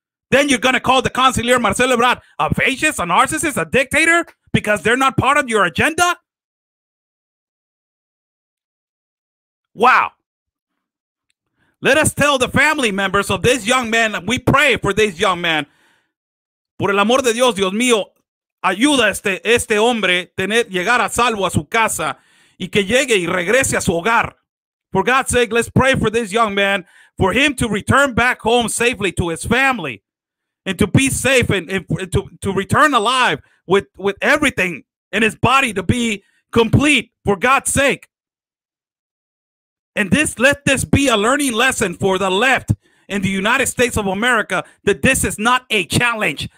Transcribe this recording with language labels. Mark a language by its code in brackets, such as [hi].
[en] Then you're going to call the Consular Marcelo Ebrard a fascist, a narcissist, a dictator, because they're not part of your agenda? Wow. Let us tell the family members of this young man, we pray for this young man. [es] Por el amor de Dios, Dios mío, ayuda a este hombre llegar a salvo a su casa y que llegue y regrese a su hogar. [en] For God's sake, let's pray for this young man, for him to return back home safely to his family and to be safe and to return alive with everything in his body to be complete, for God's sake. And let this be a learning lesson for the left in the United States of America, that this is not a challenge.